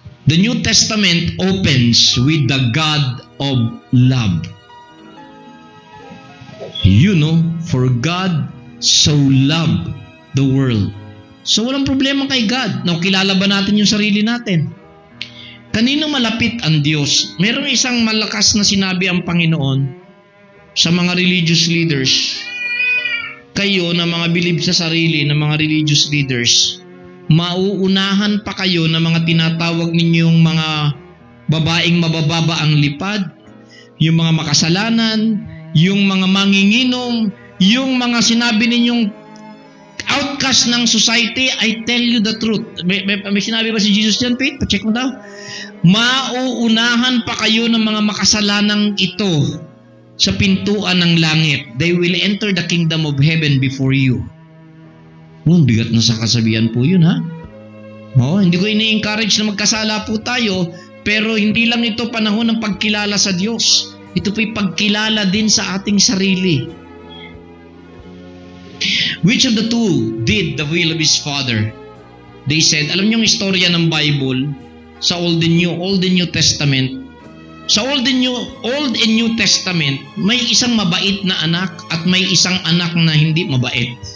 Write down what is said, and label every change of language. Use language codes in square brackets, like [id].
[en] The New Testament opens with the God of love. You know, for God so loved the world. [tl] So walang problema kay God. Now, kilala ba natin yung sarili natin? Kanino malapit ang Diyos? Merong isang malakas na sinabi ang Panginoon sa mga religious leaders. Kayo na mga believe sa sarili na mga religious leaders, mauunahan pa kayo ng mga tinatawag ninyong mga babaeng mabababa ang lipad, yung mga makasalanan, yung mga manginginom, yung mga sinabi ninyong outcast ng society. [en] I tell you the truth. [tl] May sinabi ba si Jesus dyan, Pete? Pacheck mo daw. Mauunahan pa kayo ng mga makasalanang ito sa pintuan ng langit. [en] They will enter the kingdom of heaven before you. [tl] Bigat na sa kasabihan po yun, ha? Hindi ko ini-encourage na magkasala po tayo, pero hindi lang ito panahon ng pagkilala sa Diyos. Ito po'y pagkilala din sa ating sarili. [en] Which of the two did the will of his father? They said, [tl] alam niyo yung istorya ng Bible sa Old and New Testament. Sa Old and New Testament, may isang mabait na anak at may isang anak na hindi mabait.